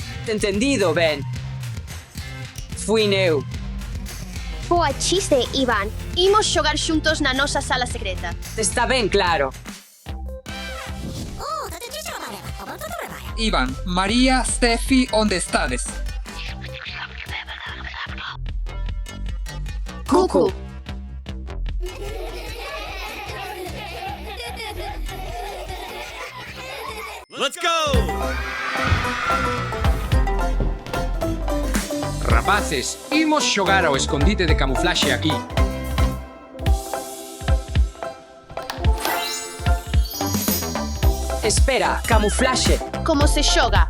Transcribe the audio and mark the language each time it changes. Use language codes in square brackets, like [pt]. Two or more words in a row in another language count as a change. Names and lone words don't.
[gl] entendido, Ben. Fui eu. Boa chiste, Iván. Imos xogar xuntos na nosa sala secreta. Está ben claro. Iván, María, Steffi, onde estades? Cucu. [en] Let's go! [gl] Rapaces, imos xogar ao escondite de camuflaxe aquí. Espera, camuflaxe. Como se xoga?